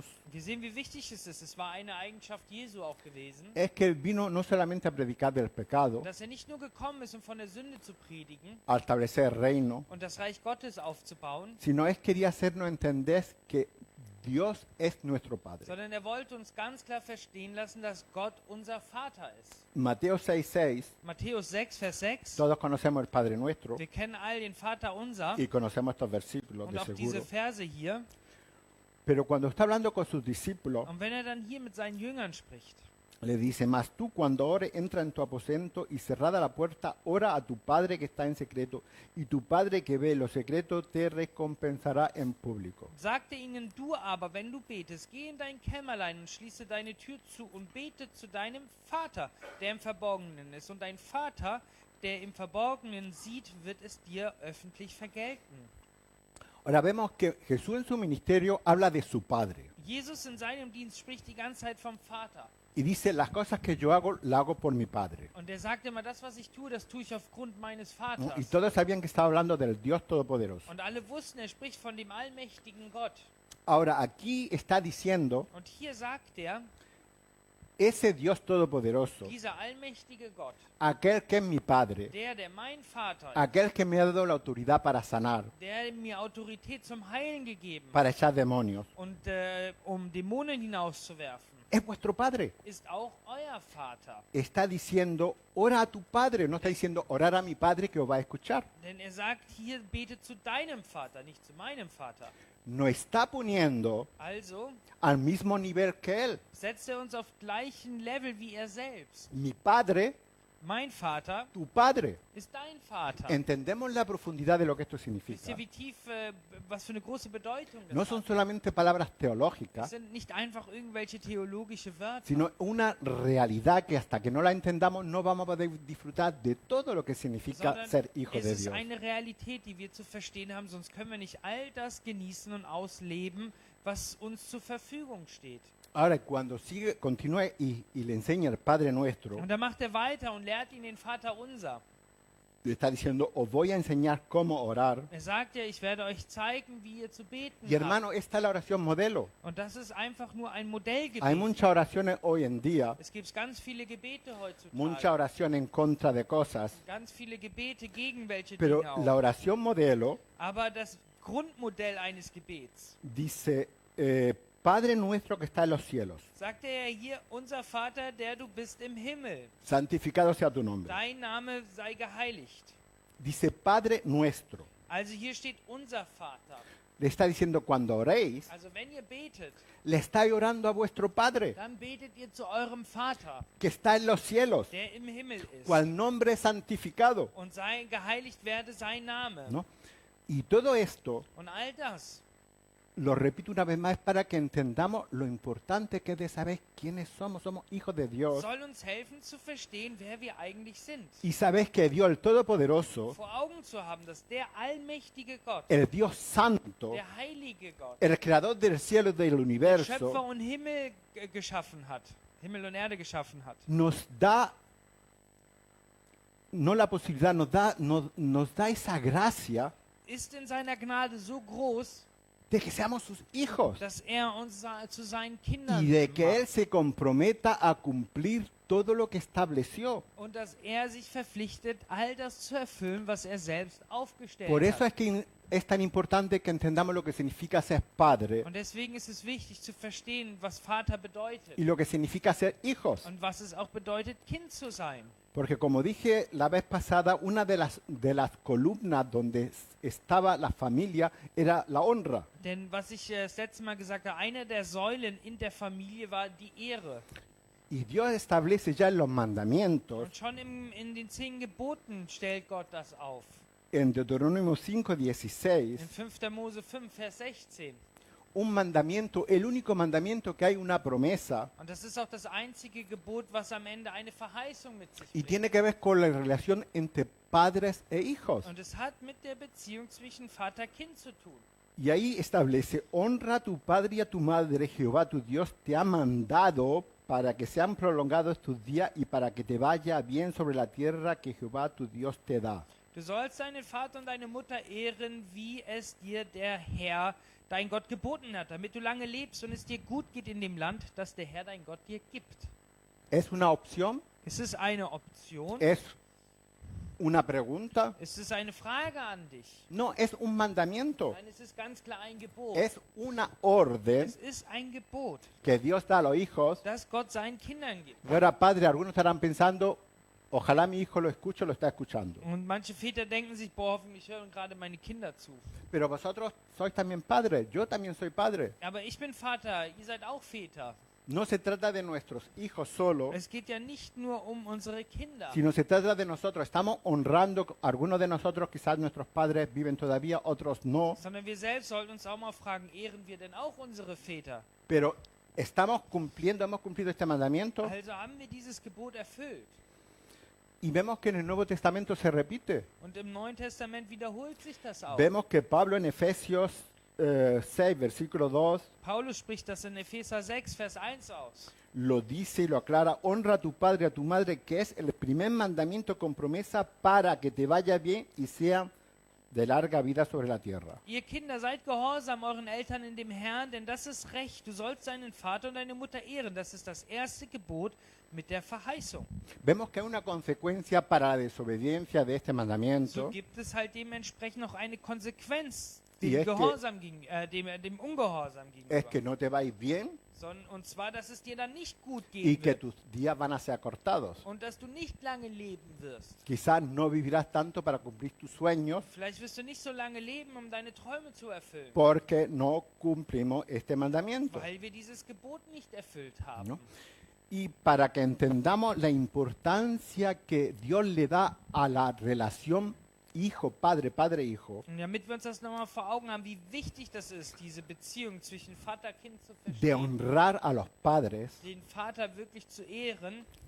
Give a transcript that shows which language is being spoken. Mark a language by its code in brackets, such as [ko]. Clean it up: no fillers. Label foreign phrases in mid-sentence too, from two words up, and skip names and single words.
[de] Wir sehen, wie wichtig es ist. Es war eine Eigenschaft Jesu auch gewesen, [es] es que Él vino no solamente a predicar del pecado, [de] dass er nicht nur gekommen ist, um von der Sünde zu predigen [es] a establecer el reino, [de] und das Reich Gottes aufzubauen, [es] sino es quería hacernos entender que Dios es nuestro Padre. [de] sondern er wollte uns ganz klar verstehen lassen, dass Gott unser Vater ist. [es] Mateo 6:6, [de] Matthäus 6, Vers 6. [es] todos conocemos el Padre Nuestro [de] Wir kennen all den Vater unser [es] y conocemos estos versículos [de] und [es] de [de] auch diese [es] seguro. [de] Verse hier. [es] Pero cuando está hablando con sus discípulos, [de] Und wenn er dann hier mit seinen Jüngern spricht, [es] le dice, mas tú cuando ores, entra en tu aposento y cerrada la puerta, ora a tu Padre que está en secreto, y tu Padre que ve lo secreto te recompensará en público. [de] sagte ihnen, du aber, wenn du betest, geh in dein Kämmerlein und schließe deine Tür zu und bete zu deinem Vater, der im Verborgenen ist. Und dein Vater, der im Verborgenen sieht, wird es dir öffentlich vergelten. [es] Ahora vemos que Jesús en su ministerio habla de su Padre [de] Jesus in seinem Dienst spricht die ganze Zeit vom Vater. [es] y dice, las cosas que yo hago, las hago por mi Padre. [de] Und er sagt immer, das, was ich tue, das tue ich aufgrund meines [es] ¿No? [de] Vaters. [es] Y todos sabían que estaba hablando del Dios Todopoderoso. [de] Und alle wussten, er spricht von dem allmächtigen Gott. [es] Ahora, aquí está diciendo, [de] Und hier sagt er, [es] ese Dios Todopoderoso, [de] dieser allmächtige Gott, [es] aquel que es mi Padre, [de] der mein Vater ist, [es] aquel que me ha dado la autoridad para sanar, [de] der mir Autorität zum Heilen gegeben hat [es] para echar demonios, [de] und um Dämonen hinauszuwerfen, [es] es vuestro Padre. [de] ist auch euer Vater. [es] Está diciendo, ora a tu Padre, no está diciendo, orar a mi Padre que os va a escuchar. [de] Denn er sagt hier, bete zu deinem Vater, nicht zu meinem Vater. [es] No está poniendo [de] Also [es] al mismo nivel que Él. [de] setzt er uns auf gleichen Level wie er selbst. [es] Mi Padre, [de] Mein Vater [es] tu Padre. [de] ist dein Vater. [es] Entendemos la profundidad de lo que esto [de] Wisst [es] significa. [de] ihr, wie tief, was für eine große Bedeutung das [es] No son [de] hat? [es] solamente palabras [de] Das [es] teológicas, [de] sind nicht einfach irgendwelche theologische Wörter, [es] sino una realidad que hasta que no la entendamos no vamos a poder disfrutar de todo lo que significa [de] sondern [es] ser hijo [de] es [es] de [de] ist [es] Dios. [de] eine Realität, die wir zu verstehen haben, sonst können wir nicht all das genießen und ausleben, was uns zur Verfügung steht. [es] Ahora, cuando continúe y le enseña el Padre Nuestro, [de] Und da macht er weiter und lehrt ihn den Vater unser. [es] Le está diciendo, os voy a enseñar cómo orar. [de] Er sagt ja, ich werde euch zeigen, wie ihr zu beten [es] Y hermano, esta es la oración modelo. [de] habt. Und das ist einfach nur ein [es] Hay [de] Modellgebet. [es] muchas oraciones hoy en día, [de] Es gibt ganz viele Gebete [es] muchas [de] heutzutage. [es] oraciones en contra de cosas, [de] Ganz viele Gebete gegen welche [es] pero [de] Dinge [es] la [de] auch. [es] oración modelo [de] Aber das Grundmodell eines Gebets, [es] dice, Padre nuestro que está en los cielos, [de] sagt er hier, unser Vater, der du bist im Himmel, [es] santificado sea tu nombre. [de] dein Name sei geheiligt. [es] Dice Padre nuestro. [de] Also hier steht unser Vater. [es] Le está diciendo, cuando oréis, [de] Also wenn ihr betet, [es] le estáis orando a vuestro Padre [de] dann betet ihr zu eurem Vater, [es] que está en los cielos, [de] der im Himmel ist. [es] cual nombre es santificado, [de] Und geheiligt werde sein Name. [es] ¿no? Y todo esto, [de] Und all das, [es] lo repito una vez más, es para que entendamos lo importante que es de saber quiénes somos. Somos hijos de Dios. [de] soll uns helfen zu verstehen, wer wir eigentlich sind. [es] Y sabes que Dios, el Todopoderoso, [de] Vor Augen zu haben, dass der allmächtige Gott, [es] el Dios Santo, [de] der heilige Gott, [es] el creador del cielo y del [de] Schöpfer [es] universo, [de] und Himmel geschaffen hat, Himmel und Erde geschaffen hat, [es] nos da, no la posibilidad, nos da esa gracia [de] ist in seiner Gnade so groß, [es] de que seamos sus hijos [de] dass er uns zu seinen Kindern [es] y de que Él [de] macht [es] se comprometa a cumplir todo lo que estableció. [de] und dass er sich verpflichtet, all das zu erfüllen, was er selbst aufgestellt [es] Por eso [de] hat. [es] es que es tan importante que entendamos lo que significa ser padre [de] Und deswegen ist es wichtig zu verstehen, was Vater bedeutet [es] y lo que significa ser hijos. [de] und was es auch bedeutet, Kind zu sein. [es] Porque como dije la vez pasada, una de las columnas donde estaba la familia era la honra. [de] Denn was ich das letzte Mal gesagt habe, eine der Säulen in der Familie war die Ehre. [es] Y Dios establece ya en los mandamientos, [de] Und schon in den 10 Geboten stellt Gott das auf. [es] en Deuteronomio 5:16, [de] In 5. Mose 5, Vers 16. [es] un mandamiento, el único mandamiento que hay una promesa [de] Und das ist auch das einzige Gebot, was am Ende eine Verheißung mit sich [es] y [de] bringt. [es] tiene que ver con la relación entre padres e hijos. [de] Und es hat mit der Beziehung zwischen Vater-Kind zu tun. [es] Y ahí establece, honra a tu padre y a tu madre, Jehová tu Dios te ha mandado para que sean prolongados tus días y para que te vaya bien sobre la tierra que Jehová tu Dios te da. [de] Du sollst deinen Vater und deine Mutter ehren, wie es dir der Herr, dein Gott, geboten hat, damit du lange lebst und es dir gut geht in dem Land, das der Herr, dein Gott, dir gibt. [es] ¿Es una opción? [de] Es ist eine Option. [es] ¿Es una pregunta? [de] Es ist eine Frage an dich. [es] No, es un mandamiento. [de] Nein, es ist ganz klar ein Gebot. [es] Es una orden [de] Es ist ein Gebot, [es] que Dios da a los hijos. [de] das Gott seinen Kindern gibt. [es] Y ahora, padre, algunos estarán pensando, ojalá mi hijo lo escuche o lo está escuchando. [de] Und manche Väter denken sich, boah, hoffentlich hören gerade meine Kinder zu. [es] Pero vosotros sois también padres, yo también soy padre. [de] Aber ich bin Vater, ihr seid auch Väter. [es] No se trata de nuestros hijos solo, [de] Es geht ja nicht nur um unsere Kinder, [es] sino se trata de nosotros. Estamos honrando, algunos de nosotros, quizás nuestros padres viven todavía, otros no, [de] sondern wir selbst sollten uns auch mal fragen, ehren wir denn auch unsere Väter? [es] pero estamos cumpliendo, hemos cumplido este mandamiento [de] Also haben wir dieses Gebot erfüllt. [es] y vemos que en el Nuevo Testamento se repite. [de] Und im Neuen Testament wiederholt sich das auch. [es] Vemos que Pablo en Efesios 6, versículo 2, [de] Paulus spricht das in Epheser 6, Vers 1 aus. [es] lo dice y lo aclara, honra a tu padre y a tu madre, que es el primer mandamiento con promesa para que te vaya bien y sea de larga vida sobre la tierra. [de] Ihr Kinder, seid gehorsam euren Eltern in dem Herrn, denn das ist Recht. Du sollst deinen Vater und deine Mutter ehren. Das ist das erste Gebot mit der Verheißung. [es] Vemos que hay una consecuencia para la desobediencia de este [de] So [es] mandamiento, [de] gibt es halt dementsprechend noch eine Konsequenz [es] Y [de] dem, [es] es que- [de] Gehorsam dem Ungehorsam [es] es [de] gegenüber. [es] que no te va a ir bien [de] Und zwar, dass es dir dann nicht gut [es] y [de] gehen [es] que [de] wird [es] tus días van a ser acortados. [de] und dass du nicht lange leben wirst. [es] Quizás no vivirás tanto para cumplir tus sueños [de] Vielleicht wirst du nicht so lange leben, um deine Träume zu erfüllen, [es] porque no cumplimos este mandamiento. [de] weil wir dieses Gebot nicht erfüllt haben. [es] ¿No? Y para que entendamos la importancia que Dios le da a la relación hijo, padre, padre, hijo, [de] Und damit wir uns das nochmal vor Augen haben, wie wichtig das ist, diese Beziehung zwischen Vater und Kind zu [es] de [de] verstehen, [es] honrar a los padres, [de] den Vater wirklich zu ehren,